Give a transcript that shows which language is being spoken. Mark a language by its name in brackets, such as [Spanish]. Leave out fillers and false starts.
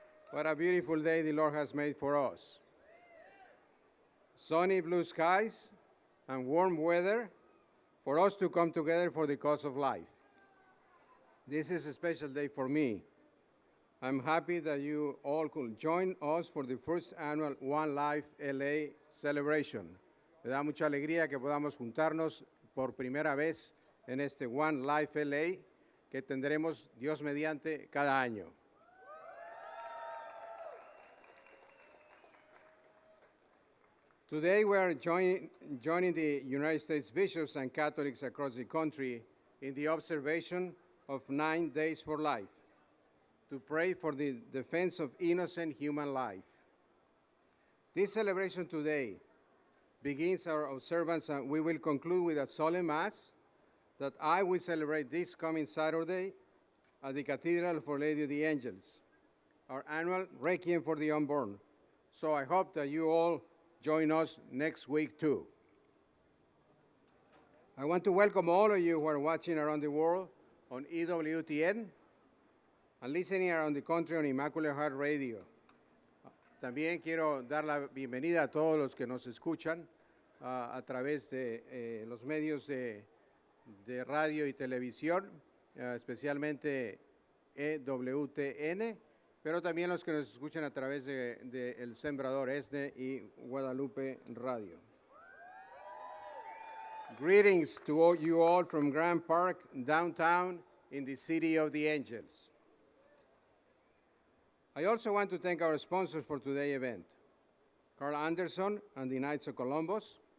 [English] What a beautiful day the Lord has made for us. Sunny blue skies and warm weather for us to come together for the cause of life. This is a special day for me. I'm happy that you all could join us for the first annual OneLife LA celebration. [Spanish] Me da mucha alegría que podamos juntarnos por primera vez en este OneLife LA que tendremos, Dios mediante, cada año. [English] Today we are joining the United States bishops and Catholics across the country in the observation of 9 days for life to pray for the defense of innocent human life. This celebration today begins our observance, and we will conclude with a solemn mass that I will celebrate this coming Saturday at the Cathedral of Our Lady of the Angels, our annual Requiem for the Unborn. So I hope that you all join us next week too. I want to welcome all of you who are watching around the world on EWTN and listening around the country on Immaculate Heart Radio. [Spanish] También quiero dar la bienvenida a todos los que nos escuchan a través de los medios de radio y televisión, especialmente EWTN, pero también los que nos escuchan a través de El Sembrador Este y Guadalupe Radio. [English] Greetings to all you all from Grand Park, downtown, in the City of the Angels. I also want to thank our sponsors for today's event, Carl Anderson and the Knights of Columbus.